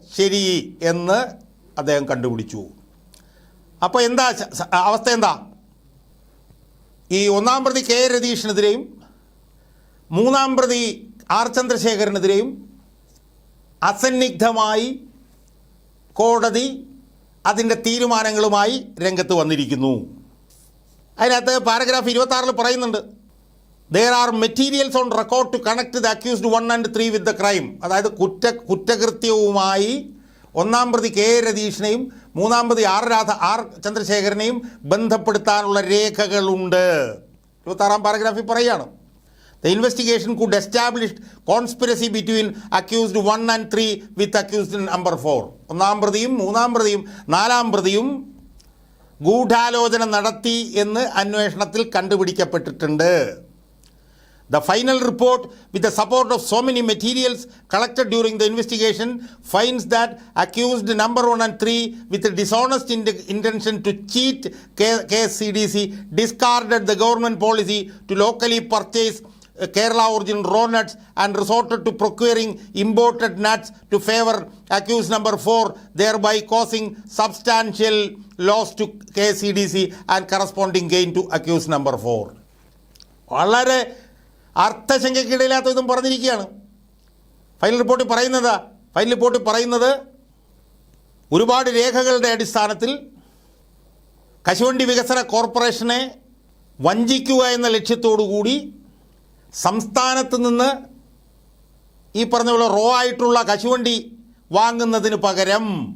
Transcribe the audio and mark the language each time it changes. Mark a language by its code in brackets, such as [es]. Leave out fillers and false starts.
[ml] ശരി എന്ന് അദ്ദേഹം കണ്ടുപിടിച്ചു. അപ്പോൾ എന്താ അവസ്ഥ? എന്താ? ഈ ഒന്നാം പ്രതി കെ രതീഷിനെതിരെയും മൂന്നാം പ്രതി ആർ ചന്ദ്രശേഖരനെതിരെയും അസന്നിഗ്ധമായി കോടതി അതിൻ്റെ തീരുമാനങ്ങളുമായി രംഗത്ത് വന്നിരിക്കുന്നു. അതിനകത്ത് പാരഗ്രാഫ് 26 പറയുന്നുണ്ട്, [en] there are materials on record to connect the accused 1 and 3 with the crime. [ml] അതായത് കുറ്റകൃത്യവുമായി ഒന്നാം പ്രതി കെ രതീഷിനെയും മൂന്നാം പ്രതി ആർ ചന്ദ്രശേഖരനെയും ബന്ധപ്പെടുത്താനുള്ള രേഖകളുണ്ട്. 26 പാരഗ്രാഫിൽ പറയുകയാണ്, [en] the investigation could establish conspiracy between accused 1 and 3 with accused number 4. [ml] ഒന്നാം പ്രതിയും മൂന്നാം പ്രതിയും നാലാം പ്രതിയും ഗൂഢാലോചന നടത്തി എന്ന് അന്വേഷണത്തിൽ കണ്ടുപിടിക്കപ്പെട്ടിട്ടുണ്ട്. [en] The final report, with the support of so many materials collected during the investigation, finds that accused number 1 and 3, with a dishonest intention to cheat KSCDC, discarded the government policy to locally purchase Kerala origin raw nuts and resorted to procuring imported nuts to favor accused number 4, thereby causing substantial loss to KSCDC and corresponding gain to accused number 4. [ml] വളരെ അർത്ഥശങ്കയ്ക്കിടയില്ലാത്ത ഇതും പറഞ്ഞിരിക്കുകയാണ്. Final റിപ്പോർട്ടിൽ പറയുന്നത് ഒരുപാട് രേഖകളുടെ അടിസ്ഥാനത്തിൽ കശുവണ്ടി വികസന കോർപ്പറേഷനെ വഞ്ചിക്കുക എന്ന ലക്ഷ്യത്തോടു കൂടി സംസ്ഥാനത്ത് നിന്ന് ഈ പറഞ്ഞ പോലെ റോ ആയിട്ടുള്ള കശുവണ്ടി വാങ്ങുന്നതിന് പകരം